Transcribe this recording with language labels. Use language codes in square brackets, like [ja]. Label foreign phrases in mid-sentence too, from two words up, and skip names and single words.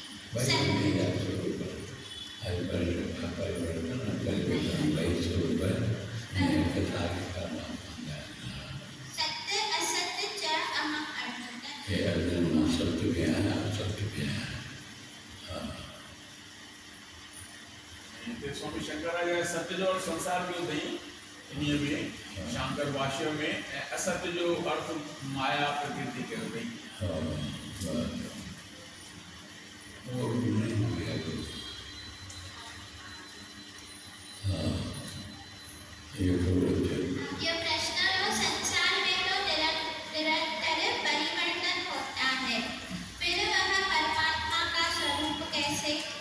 [sa] सत्य असत्य च अहम अर्जुन। [hi] सत्य भी है, सत्य भी है। [sd] स्वामी शंकराचार्य सत्य जो संसार जो अथई इन्हीअ में शांकर भाष्य में असत्य जो अर्थ माया प्रकृति कयो अथई। [hi] ये प्रश्न संसार में तो निरंतर परिवर्तन होता है, फिर वह परमात्मा का स्वरूप कैसे?